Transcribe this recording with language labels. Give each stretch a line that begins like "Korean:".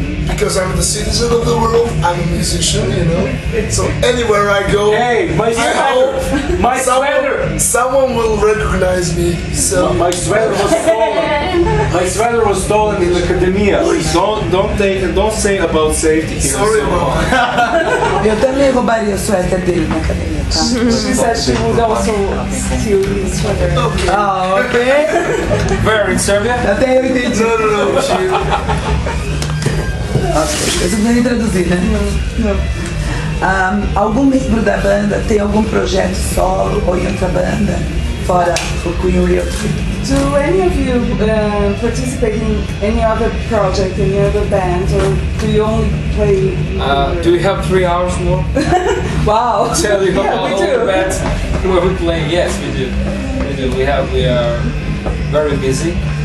English: Because I'm the citizen of the world, I'm a musician, you know. So anywhere I go, Hey, my sweater! My sweater! someone will recognize me. So My sweater was stolen. My sweater was stolen in the academia. Don't say about safety here. sorry about that.
Portuguese: Eu também roubaria o suéter dele na academia, tá?
English: She said she would also steal his sweater. Ah, ok. Where in Serbia?
Portuguese: Até eu entendi.
English: No, she,
Portuguese: Ok, eu não traduzir, né?
English: No.
Portuguese: Algum membro da banda tem algum projeto solo ou em outra banda? Fora o Queen Real Tribute?
English: Do any of you participate in any other project, any other band, or do you only play? Do we have 3 hours more? Wow! Tell you Yeah, about we all do. the bands where we play. Yes, we do. We do. We are very busy.